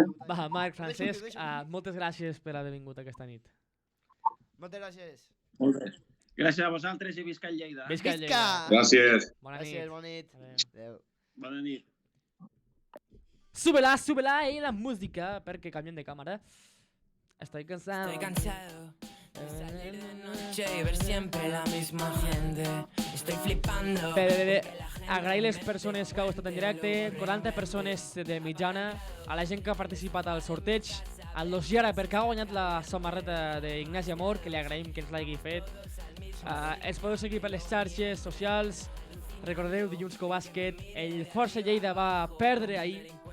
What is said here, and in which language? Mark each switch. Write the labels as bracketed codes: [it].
[ca] Va, Marc, Francesc, moltes gràcies per haver vingut aquesta nit. Moltes gràcies. Molt bé. Gràcies a vosaltres i visca el Lleida. Visca el Visca! Lleida. Gràcies. Bona Gràcies, nit. bona nit. Adéu. Bona nit. [es] Súbela, súbela ahí la música, [ca] perquè canviem de càmera. [es] Estoy cansado. Estoy cansado de salir de noche y ver siempre la misma gente. Estoy flipando. [ca] Bé. Agrair les persones que heu estat en directe, 40 persones de mitjana, a la gent que ha participat al sorteig, al Losiara perquè ha guanyat la samarreta d'Ignasi Amor, que li agraïm que ens l'hagi fet. Ens podeu seguir per les xarxes socials. Recordeu, dilluns que bàsquet, el Força Lleida va perdre ahir.